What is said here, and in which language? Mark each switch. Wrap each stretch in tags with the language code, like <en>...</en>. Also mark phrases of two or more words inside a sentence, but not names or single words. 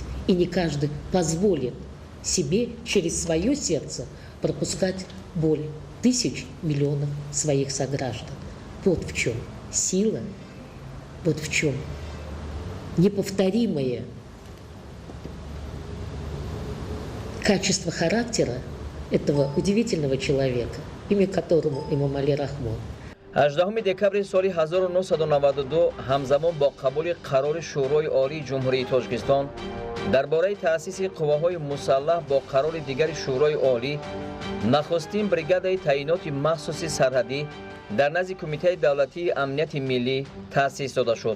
<ru>И не каждый позволит себе через свое сердце пропускать боль тысяч, миллионов своих сограждан. Вот в чем сила, вот в чем неповторимое качество характера этого удивительного человека, имя которому Эмомали Рахмон.</ru> <tg>18 декабри соли 1992 ҳамзамон бо қабули қарори шӯрои олии ҷумҳурии Тоҷикистон дар бораи таъсиси қувваҳои мусаллаҳ бо қарори дигари шӯрои олӣ нахустин бригадаи таъиноти махсуси сарҳадӣ дар назди Кумитаи давлатии амнияти миллӣ таъсис дода шуд.</tg>